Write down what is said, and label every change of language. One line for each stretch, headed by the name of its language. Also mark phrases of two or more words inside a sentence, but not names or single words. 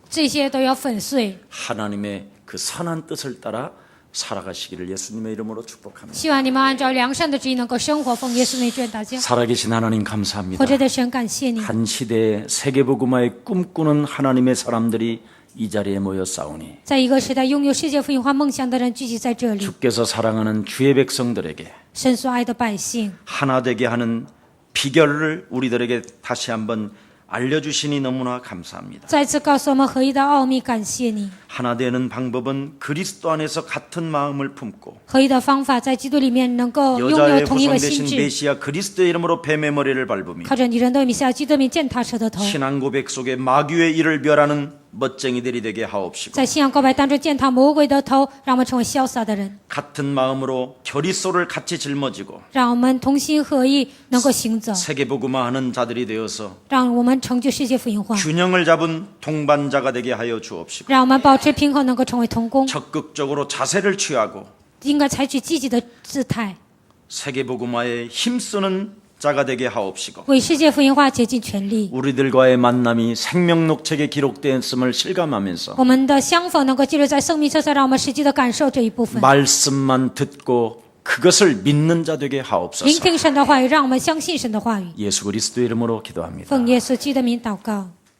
Chinese: 这些都要粉碎。
Korean: 하나님의 그 선한 뜻을 따라 살아가시기를 예수님의 이름으로 축복합니다.
Chinese: 希望你们按照良善的旨意能够生活，奉耶稣名愿大家。
Korean: 살아계신 하나님 감사합니다.
Chinese: 活着的神，感谢你。
Korean: 한 시대에 세계복음화에 꿈꾸는 하나님의 사람들이 이 자리에 모여 싸우니
Chinese: 在一个时代拥有世界福音化梦想的人聚集在这里，
Korean: 주께서 사랑하는 주의 백성들에게
Chinese: 神所爱的百姓，
Korean: 하나 되게 하는 비결을 우리들에게 다시 한번 알려주시니 너무나 감사합니다.
Chinese: 再次告诉我们合一的奥秘，感谢你。
Korean: 하나 되는 방법은 그리스도 안에서 같은 마음을 품고
Chinese: 合一的方法在基督里面能够拥有
Korean: 여자의
Chinese: 同一个
Korean: 후손
Chinese: 心
Korean: 되신
Chinese: 智，
Korean: 메시아 그리스도의 이름으로 뱀의 머리를 밟으며
Chinese: 靠着你人的米下基督名践踏蛇的头，
Korean: 신앙 고백 속에 마귀의 일을 멸하는 멋쟁이들이 되게 하옵시고
Chinese: 在信仰告白当中践踏魔鬼的头，让我们成为潇洒的人，
Korean: 같은 마음으로 결의소를 같이 짊어지고
Chinese: 让我们同心合意，能够行走，
Korean: 세계복음화하는 자들이 되어서
Chinese: 让我们成就世界福音化，
Korean: 균형을 잡은 동반자가 되게 하여 주옵시고
Chinese: 让我们保持平衡，能够成为同工，
Korean: 적극적으로 자세를 취하고
Chinese: 应该采取积极的姿态，
Korean: 세계복음화에 힘쓰는 자가 되게 하옵시고
Chinese: 为世界福音化竭尽全力。
Korean: 우리들과의 만남이 생명록책에 기록되었음을 실감하면서
Chinese: 我们的相逢能够记录在生命册上，让我们实际的感受这一部分。
Korean: 말씀만 듣고 그것을 믿는 자 되게
Chinese: 聆
Korean: 하옵소서.
Chinese: 听神的话语，让我们相信神的话语。
Korean: 예수 그리스도의 이름으로 기도합니다.
Chinese: 奉耶稣基督的名祷告。